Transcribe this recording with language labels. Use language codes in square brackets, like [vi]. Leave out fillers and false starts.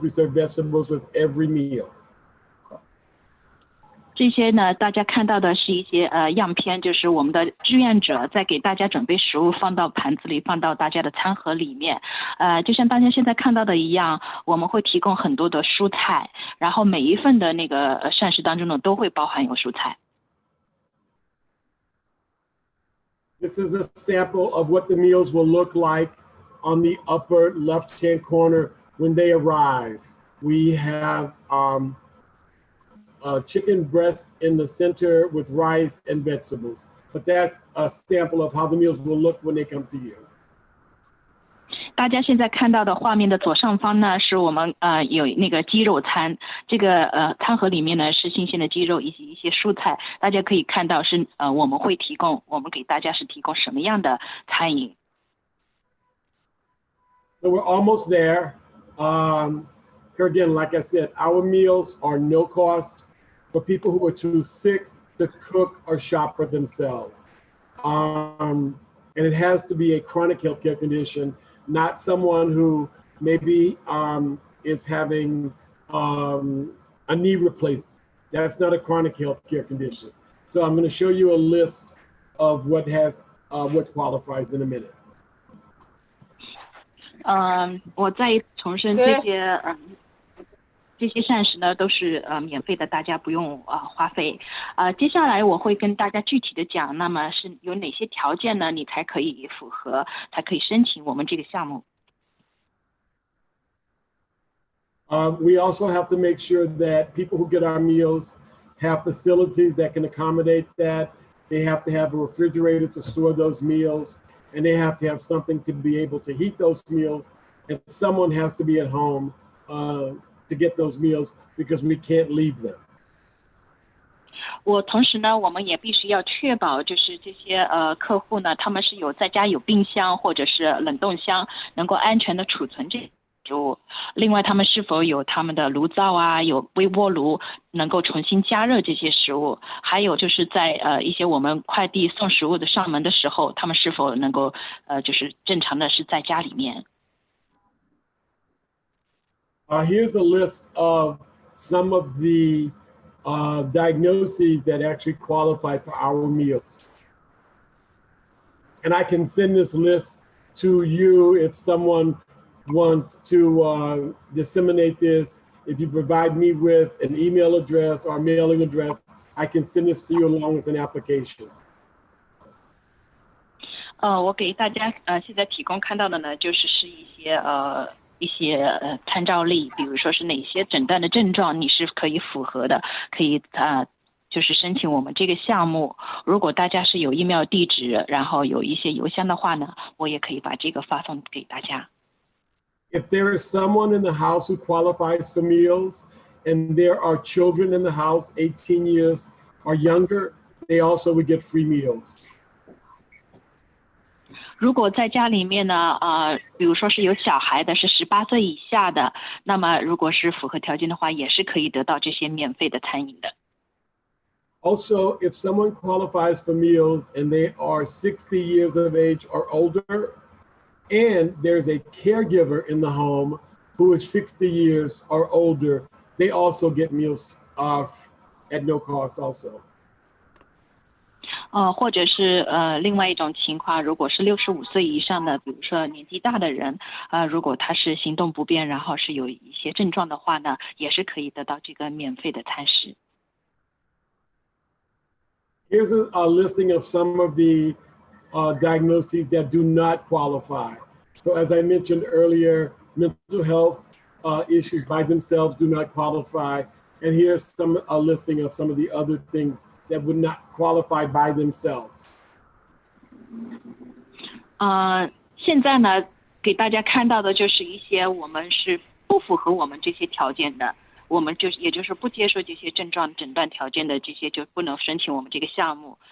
[en] We serve vegetables with every meal. [zh] 这些呢，大家看到的是一些样片，就是我们的志愿者在给大家准备食物，放到盘子里，放到大家的餐盒里面。就像大家现在看到的一样，我们会提供很多的蔬菜，然后每一份的那个膳食当中呢，都会包含有蔬菜。 [en] This is a sample of what the meals will look like on the upper left-hand corner when they arrive. We have chicken breast in the center with rice and vegetables. But that's a sample of how the meals will look when they come to you. [zh] 大家现在看到的画面的左上方呢，是我们有那个鸡肉餐，这个餐盒里面呢是新鲜的鸡肉以及一些蔬菜，大家可以看到是我们给大家是提供什么样的餐饮。 [en] So we're almost there. Here again, like I said, our meals are no cost for people who are too sick to cook or shop for themselves. And it has to be a chronic healthcare condition, not someone who maybe is having a knee replacement. That's not a chronic healthcare condition. So I'm going to show you a list of what qualifies in a minute. [zh] 我再重申这些膳食呢都是免费的，大家不用花费。接下来我会跟大家具体的讲，那么是有哪些条件呢，你才可以符合，才可以申请我们这个项目。 [en] We also have to make sure that people who get our meals have facilities that can accommodate that. They have to have a refrigerator to store those meals, and they have to have something to be able to heat those meals, and someone has to be at home to get those meals because we can't leave them. [zh] 同时呢，我们也必须要确保，就是这些客户呢，他们是在家有冰箱或者是冷冻箱，能够安全的储存这些食物。另外，他们是否有他们的炉灶啊，有微波炉，能够重新加热这些食物？还有就是在一些我们快递送食物的上门的时候，他们是否能够就是正常的是在家里面。 [en] Here's a list of some of the diagnoses that actually qualify for our meals. And I can send this list to you if someone wants to disseminate this. If you provide me with an email address or mailing address, I can send this to you along with an application. [zh] 我给大家现在提供看到的呢，就是一些参照例，比如说是哪些诊断的症状你是可以符合的，可以就是申请我们这个项目。如果大家是有 email 地址，然后有一些邮箱的话呢，我也可以把这个发送给大家。 [en] If there is someone in the house who qualifies for meals and there are children in the house 18 years or younger, they also would get free meals. [zh] 如果在家里面呢，比如说是有小孩的，是18岁以下的，那么如果是符合条件的话，也是可以得到这些免费的餐饮的。 [en] Also, if someone qualifies for meals and they are 60 years of age or older, and there's a caregiver in the home who is 60 years or older, they also get meals at no cost also. [zh] 或者是另外一种情况，如果是65岁以上的，比如说年纪大的人，如果他是行动不便，然后是有一些症状的话呢，也是可以得到这个免费的餐食。 [en] Here's a listing of some of the diagnoses that do not qualify. So as I mentioned earlier, mental health issues by themselves do not qualify. And here's a listing of some of the other things that would not qualify by themselves. [zh] 现在呢，给大家看到的就是一些我们是不符合我们这些条件的，我们也就是不接受这些症状诊断条件的这些就不能申请我们这个项目。